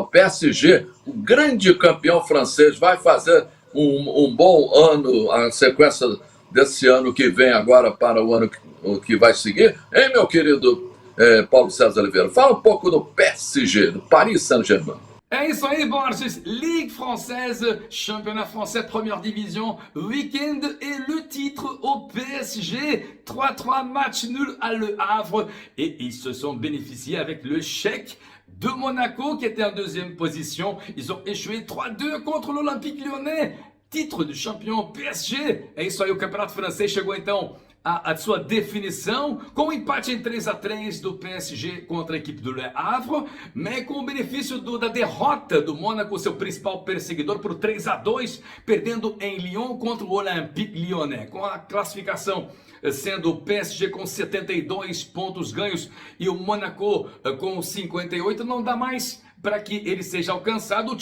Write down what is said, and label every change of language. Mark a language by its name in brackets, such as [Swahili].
[Portuguese] O PSG, o grande campeão francês, vai fazer um bom ano, a sequência desse ano que vem agora para o ano que vai seguir. Hein, meu querido Paulo César Oliveira? Fala um pouco do PSG, do Paris Saint-Germain. É isso aí, Borges. [French] Ligue française, championnat français première division, week-end et le titre au PSG. 3-3 match nul à Le Havre. Et ils se sont bénéficiés avec le chèque de Monaco qui était en deuxième position. Ils ont échoué 3-2 contre l'Olympique Lyonnais. Titre de champion PSG. [Portuguese] É isso aí, o campeonato francês chegou então a sua definição com o empate em 3-3 do PSG contra a equipe do Le Havre, mas com o benefício da derrota do Mônaco, seu principal perseguidor, por 3-2, perdendo em Lyon contra o Olympique Lyonnais, com a classificação sendo o PSG com 72 pontos ganhos e o Mônaco com 58, não dá mais para que ele seja alcançado.